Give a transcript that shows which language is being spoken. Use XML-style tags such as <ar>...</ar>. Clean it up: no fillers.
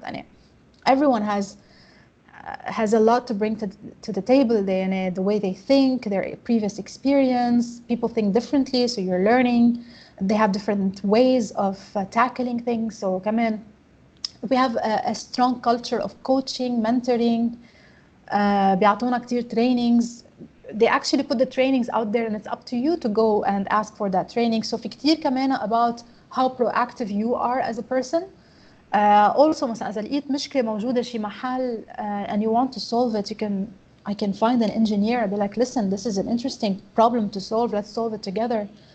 <ar>يعني</ar> <en>everyone has a lot to bring to the table. The way they think, their previous experience. People think differently, so you're learning. They have different ways of tackling things. So</en> <ar>كمان</ar> <en>we have a strong culture of coaching, mentoring.</en> <ar>بيعطونا كتير trainings.</ar> <en>They actually put the trainings out there and it's up to you to go and ask for that training. So</en> <ar>في كتير كمان</ar> <en>about how proactive you are as a person. Also</en> <ar>مثلا إذا لقيت مشكلة موجودة شي محل</ar> <en>and you want to solve it, I can find an engineer and be like, listen, this is an interesting problem to solve, let's solve it together.</en>